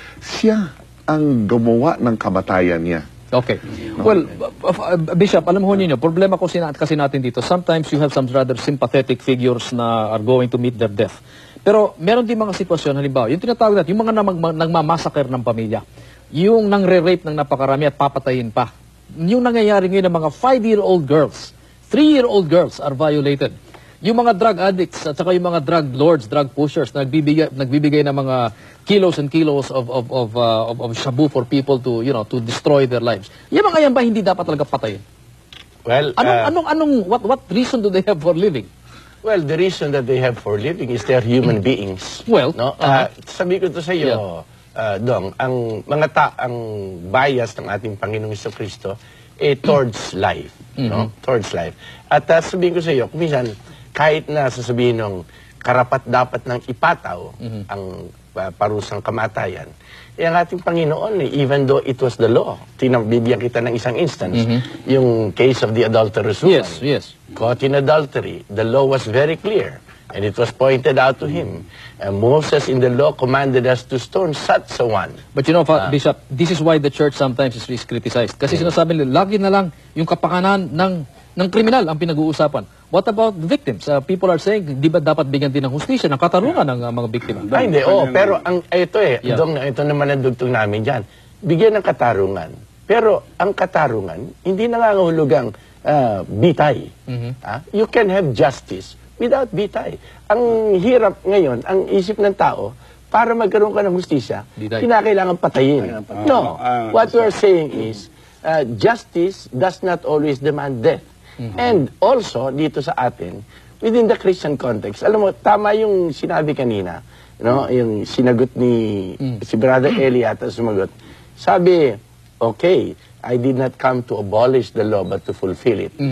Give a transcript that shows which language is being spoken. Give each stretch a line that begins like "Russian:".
Filipino: Siya ang gumawa ng kamatayan niya.
English: Okay. Well, Bishop,
Filipino: alam mo niyo, problema ko kasi natin dito,
English: sometimes you have some rather sympathetic figures na are going to meet their death.
Filipino: Pero meron din mga sitwasyon, halimbawa, yung tinatawag natin, yung mga nagmamassacre ng pamilya, yung nangre-rape ng napakarami at papatayin pa. Yung nangyayari ngayon ng mga
English: 5-year-old girls, 3-year-old girls are violated. Yung mga drug addicts at saka yung mga drug lords, drug pushers,
Filipino: nagbibigay ng mga
English: kilos and kilos of shabu for people to, to destroy their lives.
Filipino: Yung mga yan ba hindi dapat talaga patayin?
English: Well, What reason do they have for living? well, the reason that they have for living is they're human beings. Well, no?
Filipino: Sabi ko to sa iyo, Dong, ang bias ng ating Panginoong Jesucristo towards life, no? Towards life. At sabihin ko sa iyo, kuminsan kahit na sasabihin ng karapat-dapat ng ipataw ang parusang kamatayan, ang ating Panginoon,
English: even though it was the law,
Filipino: bibigyan kita ng isang instance, yung
English: case of the adulterous woman. Yes. Caught in adultery, the law was very clear, and it was pointed out to him. And Moses in the law commanded us to stone such a one. But you know, Bishop, this is why the church sometimes is criticized.
Filipino: Kasi sinasabi nila, lagi na lang yung kapakanan ng kriminal ang pinag-uusapan.
English: What about the victims? People are saying,
Filipino: di ba dapat bigyan din ng hustisya, ng katarungan ng mga biktima? Ay, hindi. Pero ito naman ang dugtong namin dyan. Bigyan ng katarungan. Pero ang katarungan, hindi nangangahulugang bitay.
English: You can have justice without bitay.
Filipino: Ang hirap ngayon, ang isip ng tao, para magkaroon ka ng hustisya, kinakailangan patayin.
English: No. What we're saying is, justice does not always demand death.
Filipino: And also, dito sa atin,
English: within the Christian context,
Filipino: alam mo, tama yung sinabi kanina, yung sinagot ni si Brother Eli ata sumagot.
English: Sabi, okay, I did not come to abolish the law but to fulfill it.